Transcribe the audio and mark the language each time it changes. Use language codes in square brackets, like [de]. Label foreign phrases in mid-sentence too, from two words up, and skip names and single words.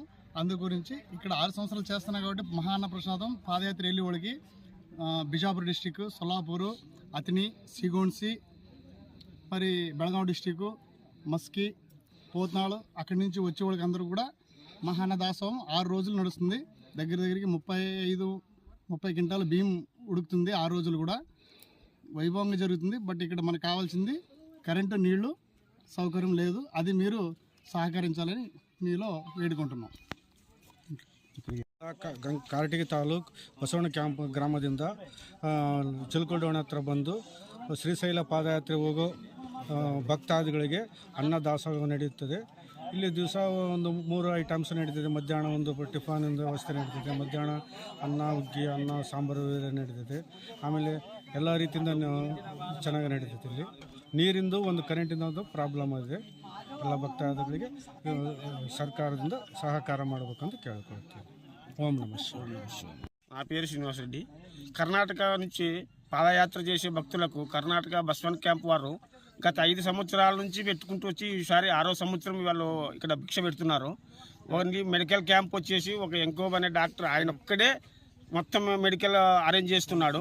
[te] అందు గురించి ఇక్కడ 6 సంవత్సరాలు చేస్తున్నాం కాబట్టి మహాన్న ప్రసాదం పాదయాత్ర వెళ్ళి వాళ్ళకి బిజాపూర్ డిస్టిక్, సొల్లాపూరు, అతిని, సిగోన్సి, మరి బెళగాం డిస్టిక్, మస్కి, పోత్నాడు అక్కడి నుంచి వచ్చే వాళ్ళకి అందరూ కూడా మహాన్నదాసం 6 రోజులు నడుస్తుంది. దగ్గరికి 30 క్వింటాల బియ్యం ఉడుకుతుంది. 6 రోజులు కూడా వైభవంగా జరుగుతుంది. బట్ ఇక్కడ మనకు కావాల్సింది కరెంటు నీళ్లు సౌకర్యం లేదు. అది మీరు సహకరించాలని మీలో వేడుకుంటున్నాం. [kn] ಕಾರಟಗಿ ತಾಲೂಕು ಬಸವಣ್ಣ ಕ್ಯಾಂಪ್ ಗ್ರಾಮದಿಂದ ಚಿಲಕಲಡೋಣ ಹತ್ರ ಬಂದು ಶ್ರೀಶೈಲ ಪಾದಯಾತ್ರೆ ಹೋಗೋ ಭಕ್ತಾದಿಗಳಿಗೆ ಅನ್ನದಾಸೋಹ ನಡೆಯುತ್ತದೆ. ಇಲ್ಲಿ ದಿವಸ ಒಂದು 3 ಐಟಮ್ಸ್ ನಡೀತದೆ. ಮಧ್ಯಾಹ್ನ ಒಂದು ಟಿಫನ್ ವ್ಯವಸ್ಥೆ ನಡೀತದೆ. ಮಧ್ಯಾಹ್ನ ಅನ್ನ, ಹುಗ್ಗಿ, ಅನ್ನ, ಸಾಂಬಾರು ನಡೀತದೆ. ಆಮೇಲೆ ಎಲ್ಲ ರೀತಿಯಿಂದ ಚೆನ್ನಾಗಿ ನಡೀತದೆ. ಇಲ್ಲಿ ನೀರಿಂದು ಒಂದು ಕರೆಂಟಿಂದ ಒಂದು ಪ್ರಾಬ್ಲಮ್ ಇದೆ. ಎಲ್ಲ ಭಕ್ತಾದಿಗಳಿಗೆ ಸರ್ಕಾರದಿಂದ ಸಹಕಾರ ಮಾಡಬೇಕಂತ ಕೇಳ್ಕೊಳ್ತೀವಿ. [te] ఓం నమః శివాయ. నా పేరు శ్రీనివాస్ రెడ్డి. కర్ణాటక నుంచి పాదయాత్ర చేసే భక్తులకు కర్ణాటక బస్వన్ క్యాంప్ వారు గత 5 సంవత్సరాల నుంచి పెట్టుకుంటూ వచ్చి ఈసారి 6వ సంవత్సరం వాళ్ళు ఇక్కడ భిక్ష పెడుతున్నారు. [en] only medical camp [te] వచ్చేసి ఒక ఎంకోబ్ అనే డాక్టర్ ఆయన ఒక్కడే మొత్తం [en] medical arrange [te] చేస్తున్నాడు.